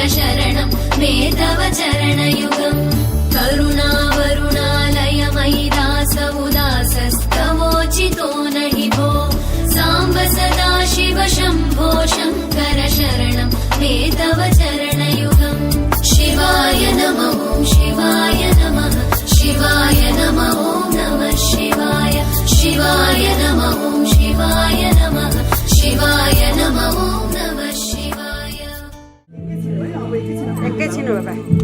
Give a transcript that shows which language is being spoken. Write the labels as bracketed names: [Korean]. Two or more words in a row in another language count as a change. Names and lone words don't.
[Sanskrit] शरणं मे तव चरणयुगम् करुणावरुणालय मयि दास उदासस्तवोचितो नहि भो साम्ब सदाशिव शम्भो शङ्कर शरणं मे तव चरणयुगम् शिवाय नमः शिवाय नमः शिवाय नमः नमः शिवाय शिवाय नमः शिवाय नमः शिवाय नमः नमः शिवाय [Nepali] एकैछिन हो बा